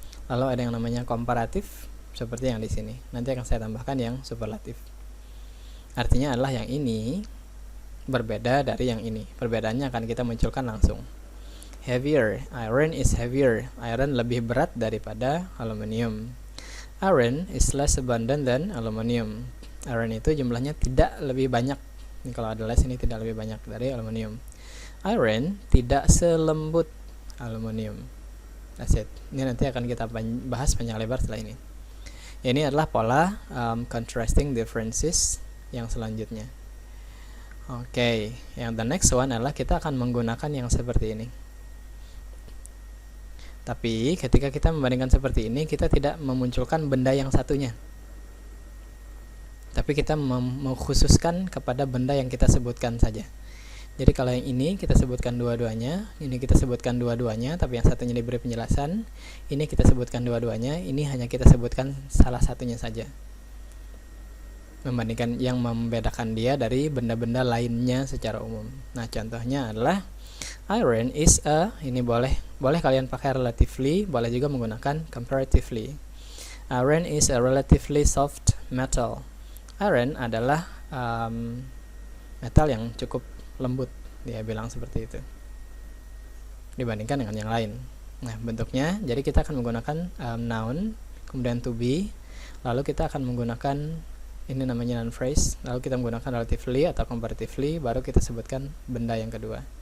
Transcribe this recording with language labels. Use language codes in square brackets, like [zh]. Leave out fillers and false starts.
[id] Lalu ada yang namanya komparatif, seperti yang di sini. Nanti akan saya tambahkan yang superlatif. Artinya adalah yang ini berbeda dari yang ini. Perbedaannya akan kita munculkan langsung. [en] Heavier, iron is heavier. [id] Iron lebih berat daripada aluminium. [en] Iron is less abundant than aluminium. [id] Iron itu jumlahnya tidak lebih banyak. Ini kalau ada less ini tidak lebih banyak dari aluminium. Iron tidak selembut aluminium. [en] That's it. [id] Ini nanti akan kita bahas panjang lebar setelah ini. Ini adalah pola contrasting differences yang selanjutnya. Oke, yang [en] the next one [id] adalah kita akan menggunakan yang seperti ini. Tapi ketika kita membandingkan seperti ini, kita tidak memunculkan benda yang satunya. Tapi kita mengkhususkan kepada benda yang kita sebutkan saja. Jadi kalau yang ini kita sebutkan dua-duanya, ini kita sebutkan dua-duanya, tapi yang satunya diberi penjelasan, ini kita sebutkan dua-duanya, ini hanya kita sebutkan salah satunya saja. Membandingkan yang membedakan dia dari benda-benda lainnya secara umum. Nah, contohnya adalah [en] iron is a, [id] ini boleh kalian pakai relatively, boleh juga menggunakan comparatively. [en] Iron is a relatively soft metal. [id] Iron adalah metal yang cukup lembut, dia bilang seperti itu, dibandingkan dengan yang lain. Nah, bentuknya, jadi kita akan menggunakan noun, kemudian to be, lalu kita akan menggunakan ini namanya noun phrase, lalu kita menggunakan relatively atau comparatively, baru kita sebutkan benda yang kedua.